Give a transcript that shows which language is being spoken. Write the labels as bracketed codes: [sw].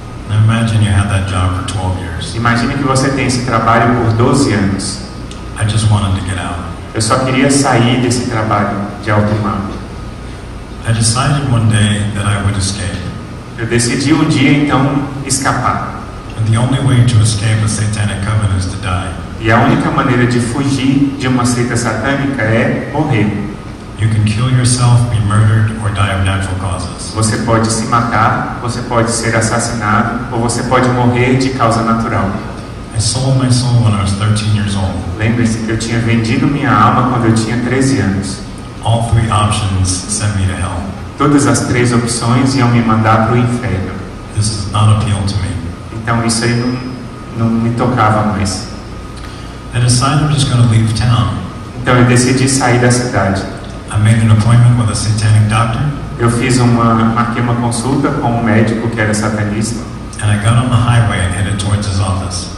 [en] Now imagine you had that job for 12 years. [pt] Imagine que você tem esse trabalho por 12 anos. [en] I just wanted to get out. [pt] Eu só queria sair desse trabalho de alto mar. [en] I decided one day that I would escape. [pt] Eu decidi um dia então escapar. [en] And the only way to escape a satanic coven is to die. [pt] E a única maneira de fugir de uma seita satânica é morrer. [en] You can kill yourself, be murdered, or die of natural causes. [pt] Você pode se matar, você pode ser assassinado, ou você pode morrer de causa natural. [en] I sold my soul when I was 13 years old. [pt] Lembre-se que eu tinha vendido minha alma quando eu tinha 13 anos. [en] All 3 options sent me to hell. [pt] Todas as 3 opções iam me mandar para o inferno. [en] This does not appeal to me. [pt] Então isso aí não me tocava mais. [en] I decided I'm just going to leave town. [pt] Então eu decidi sair da cidade. [en] I made an appointment with a satanic doctor. [pt] Eu marquei uma consulta com um médico que era satanista. [en] And I got on the highway and headed towards his office.